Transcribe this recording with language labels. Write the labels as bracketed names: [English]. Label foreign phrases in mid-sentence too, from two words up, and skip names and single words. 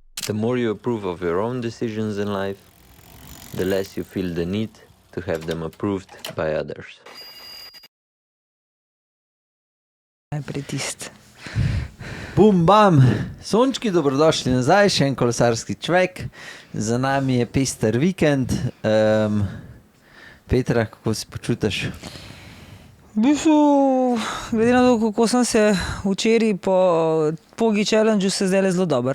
[English] The more you approve of your own decisions in life, the less you feel the need to have them approved by others. [Slovenian] Najprej tisti. Bum, bam, sončki, dobrodošli nazaj, še en kolesarski čvek. Za nami je pester vikend. Petra, kako se počutiš? V bistvu, glede na to, kako sem se včeraj po Pogi Challengeu, se zdaj zelo dober.